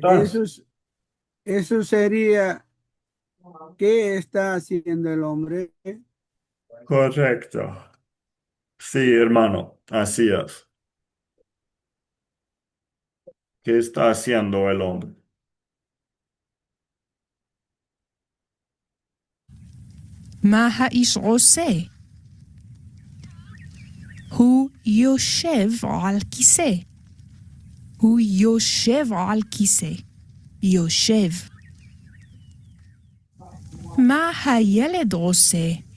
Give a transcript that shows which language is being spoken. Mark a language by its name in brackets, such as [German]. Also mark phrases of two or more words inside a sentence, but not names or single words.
[Spanish] ¿Preguntas? eso sería, ¿qué está haciendo el hombre? Correcto. Sí, hermano, así es. ¿Qué está haciendo el hombre? [Hebrew] מה האיש עושה? הוא יושב על כיסא. הוא יושב על כיסא. יושב. מה הילד עושה?